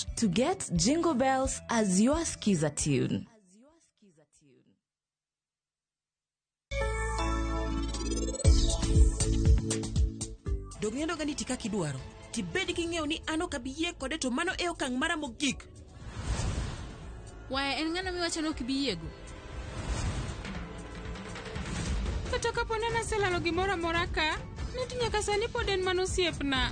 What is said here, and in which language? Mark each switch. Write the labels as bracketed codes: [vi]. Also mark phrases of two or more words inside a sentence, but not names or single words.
[en] to get Jingle Bells as your skiza tune. [luo] Dogniendo gani tika kidwaro. Tibedi king'eyo ni ano kabiye kode to mano e okang' mara mogik. Waya en ng'ano miwacho no kibiyego. Kata kapone naselalo gimoro amora ka, niti nyaka sani pod en mana osiepna.